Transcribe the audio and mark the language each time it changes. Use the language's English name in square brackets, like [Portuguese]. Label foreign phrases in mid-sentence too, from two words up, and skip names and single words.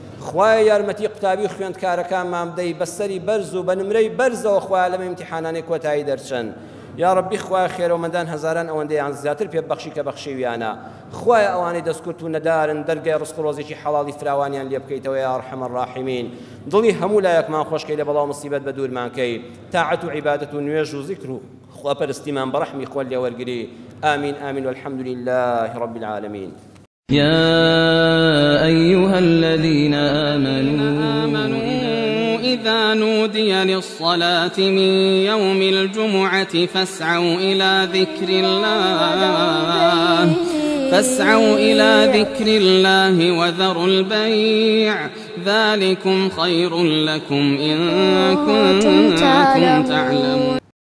[Central Kurdish] خوای یارمەتی قوتابی خوێندکارەکانمان بدەی بەسەری بەرز و بە نمرەی بەرزەوە خوای لەمە ئیمتیحانانەی کۆتایی دەرچن [Arabic] یا ربی [Central Kurdish] خوای خێرەوەمەندان هەزاران ئەوەندەیان زیاتر پێ بەخشی کە بەخشیویانە خوای ئەوانەی دەستکورت و نەدارن دەرگای ڕزق و ڕۆزێکی حەڵاڵی فراوانیان لێ بکەیتەوە [Arabic] یا ئەرحەم الراحیمین [Central Kurdish] دڵی هەموو لایەکمان خۆشکەی لە بەڵاو مصیبەت بە دوورمانکەی تاعەت و عیبادەت و نوێژ و ذیکر و خواپەرستیمان بەڕەحمی خۆت لێ وەرگری [Arabic] آمين آمين والحمد لله رب العالمين. يا أيها الذين آمنوا إذا نودي للصلاة من يوم الجمعة فاسعوا إلى ذكر الله وذروا البيع ذلكم خير لكم إن كنتم تعلمون.